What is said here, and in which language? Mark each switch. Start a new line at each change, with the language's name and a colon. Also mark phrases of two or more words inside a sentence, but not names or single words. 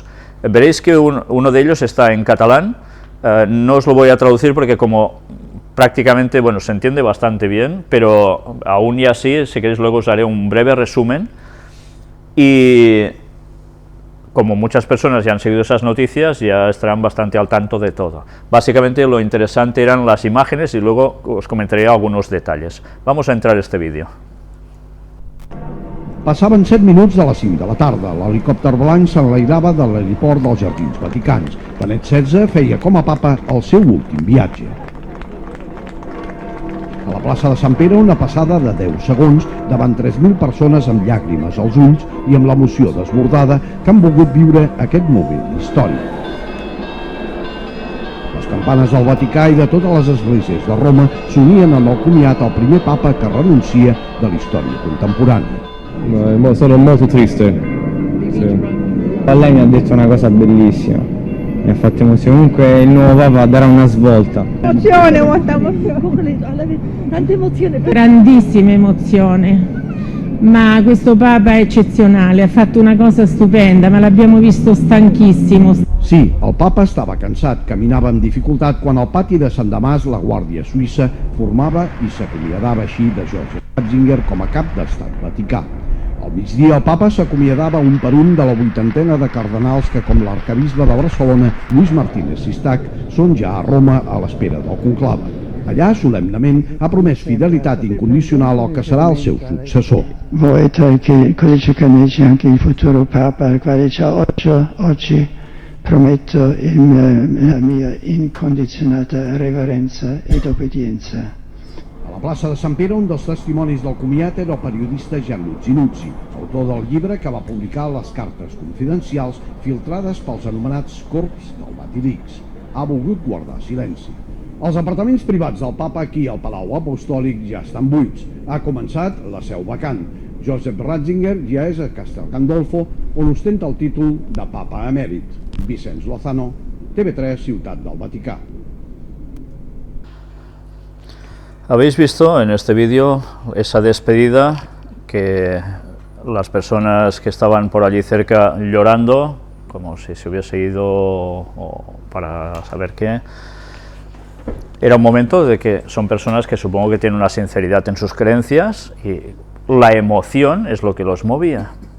Spanish: Veréis que uno de ellos está en catalán. No os lo voy a traducir porque como prácticamente, bueno, se entiende bastante bien, pero aún y así, si queréis luego os haré un breve resumen. Y como muchas personas ya han seguido esas noticias, ya estarán bastante al tanto de todo. Básicamente lo interesante eran las imágenes y luego os comentaré algunos detalles. Vamos a entrar a este vídeo.
Catalan: Passaven 7 minuts de les 5 de la tarda. L'helicòpter blanc s'enlairava de l'aeroport dels Jardins Vaticans. Benet XVI feia com a papa el seu últim viatge. A la plaça de Sant Pere, una passada de 10 segons davant 3.000 persones amb llàgrimes als ulls i amb l'emoció desbordada que han volgut viure aquest moment històric. Les campanes del Vaticà i de totes les esglésies de Roma s'unien amb el comiat al primer papa que renuncia de la història contemporània.
Italian: Sono molto triste. Sì. Lei mi ha detto una cosa bellissima. Mi ha fatto emozione. Comunque il nuovo Papa darà una svolta. Emozione, molta emozione. Tanta emozione. Grandissima emozione, ma questo Papa è eccezionale, ha fatto una cosa stupenda, ma l'abbiamo visto stanchissimo.
Catalan: Sí, el papa estava cansat, caminava amb dificultat quan al pati de Sant Damàs la Guàrdia Suïssa formava i s'acomiadava així de Joseph Ratzinger com a cap d'estat vaticà. Al migdia el papa s'acomiadava un per un de la 80ena de cardenals que, com l'arcabisbe de Barcelona, Lluís Martínez Sistac, són ja a Roma a l'espera del conclave. Allà, solemnement, ha promès fidelitat incondicional al que sarà el seu successor.
Italian: Voi che codice canonici anche il futuro Papa, al quale oggi prometto la mia incondizionata reverenza ed obbedienza.
Catalan: A la plaça de Sant Pere, un dels testimonis del comiat era el periodista Gianluigi Nuzzi, autor del llibre que va publicar les cartes confidencials filtrades pels anomenats corps del Vatilix. Ha volgut guardar silenci. Els apartaments privats del papa aquí al Palau Apostòlic ja estan buits. Ha començat la seu vacant. Joseph Ratzinger ja és a Castel Gandolfo, on ostenta el títol de papa emèrit. Vicenç Lozano, TV3, Ciutat del Vaticà.
Spanish: Habéis visto en este vídeo esa despedida que las personas que estaban por allí cerca llorando, como si se hubiese ido o para saber qué. Era un momento de que son personas que supongo que tienen una sinceridad en sus creencias y la emoción es lo que los movía.